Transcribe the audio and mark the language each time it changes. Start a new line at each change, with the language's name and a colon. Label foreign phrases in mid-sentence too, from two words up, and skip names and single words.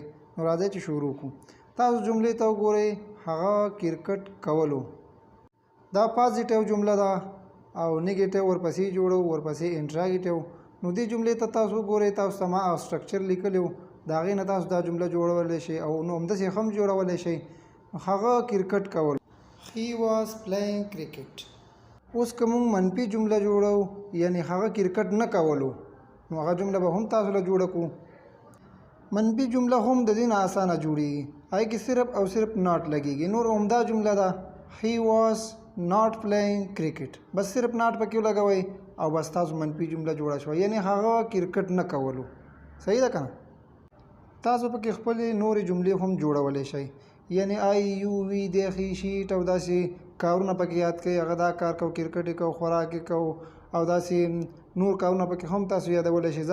Pashto: نو راځئ چې شروع کړو. تاسو جملې ته وګورئ. هغه کرکټ کولو. دا پازیټیو جمله ده او نیګیټیو ورپسې جوړو، ورپسې انټراګیټیو. نو دې جملې ته تاسو وګورئ. تاسو ته ما سټرکچر لیکلی و، د هغې نه تاسو دا جمله جوړولی شئ او نو همداسې هم جوړولی شئ. هغه کرکټ کولو.
English: he was playing cricket.
Pashto: اوس که موږ منفي جمله جوړو، یعنی هغه کرکټ نه کولو، نو هغه جمله به هم تاسو له جوړه کړو. منفي جمله هم د دې نه اسانه جوړېږي، هغې کې صرف او صرف ناٹ لګېږي. نور عمده جمله ده.
English: he was not playing cricket.
Pashto: بس صرف ناٹ پکې لګوئ او بس تاسو منفي جمله جوړه شوه، یعنی هغه کرکټ نه کولو. صحیح ده که نه؟ تاسو پکې خپلې نورې جملې هم جوړولی شئ، یعنی آی یو وي دیخي شیټ او داسې کارونه پکې یاد کړئ، هغه دا کار کو، کرکټ یې کو، خوراک یې کو او داسې نور کارونه پکې هم تاسو یادولی شئ.